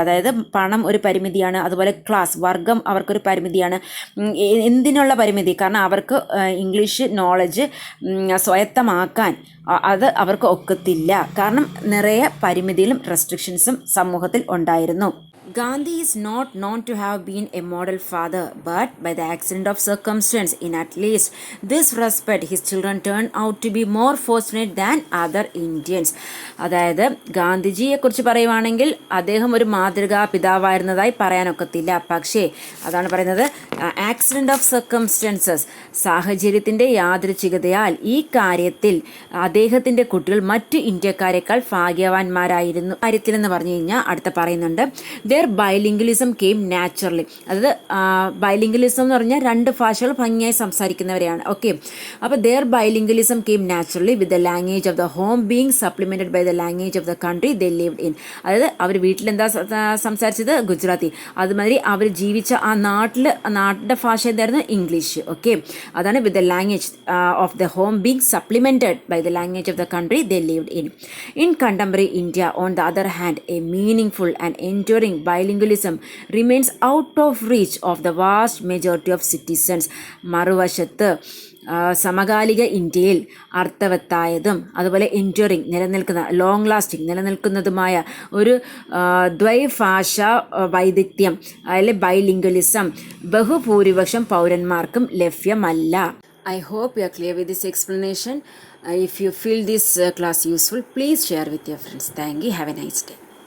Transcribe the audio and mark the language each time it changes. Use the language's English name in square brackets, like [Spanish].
[Malayalam] അതായത് പണം ഒരു പരിമിതിയാണ്, അതുപോലെ ക്ലാസ് വർഗം അവർക്കൊരു പരിമിതിയാണ്. എന്തിനുള്ള പരിമിതി? കാരണം അവർക്ക് ഇംഗ്ലീഷ് നോളജ് സ്വായത്തമാക്കാൻ അത് അവർക്ക് ഒക്കത്തില്ല. കാരണം നിറയെ പരിമിതികളും റെസ്ട്രിക്ഷൻസും സമൂഹത്തിൽ ഉണ്ടായിരുന്നു. [English] Gandhi is not known to have been a model father, but by the accident of circumstance, in at least this respect, his children turned out to be more fortunate than other Indians. [Malayalam] അതായത് ഗാന്ധിജിയെ കുറിച്ച് പറയുവാണെങ്കിൽ അദ്ദേഹം ഒരു മാതൃകാ പിതാവായിരുന്നതായി പറയാനൊക്കത്തില്ല. പക്ഷേ അതാണ് പറയുന്നത്, [English] accident of circumstances, [Malayalam] സാഹചര്യത്തിൻ്റെ യാദൃച്ഛികതയാൽ ഈ കാര്യത്തിൽ അദ്ദേഹത്തിൻ്റെ കുട്ടികൾ മറ്റു ഇന്ത്യക്കാരെക്കാൾ ഭാഗ്യവാന്മാരായിരുന്നു. കാര്യത്തിലെന്ന് പറഞ്ഞു കഴിഞ്ഞാൽ അടുത്ത പറയുന്നുണ്ട്, [English] their bilingualism came naturally. [Malayalam] അതായത് ബൈലിംഗുലിസം എന്ന് പറഞ്ഞാൽ രണ്ട് ഭാഷകൾ ഭംഗിയായി സംസാരിക്കുന്നവരെയാണ്. ഓക്കെ, അപ്പോൾ [English] their bilingualism came naturally with the language of the home being supplemented by the language of the country they lived in. [Malayalam] അതായത് അവർ വീട്ടിലെന്താ സംസാരിച്ചത്? ഗുജറാത്തി. അതുമാതിരി അവർ ജീവിച്ച ആ നാട്ടിൻ്റെ ഭാഷ എന്തായിരുന്നു? ഇംഗ്ലീഷ്. ഓക്കെ, അതാണ് [English] with the language of the home being supplemented by the language of the country they lived in. In contemporary India, on the other hand, a meaningful and enduring bilingualism remains out of reach of the vast majority of citizens. [Malayalam] മറുവശത്ത് സമകാലിക ഇന്ത്യയിൽ അർത്ഥവത്തായതും അതുപോലെ enduring long lasting നിലനിൽക്കുന്നതുമായ ഒരു ദ്വൈഭാഷ വൈദഗ്ധ്യം അതിലെ ബൈലിംഗ്വലിസം ബഹുഭൂരിപക്ഷം പൗരന്മാർക്കും ലഭ്യമല്ല. [English] I hope you are clear with this explanation. If you feel this class useful, please share with your friends. Thank you. Have a nice day.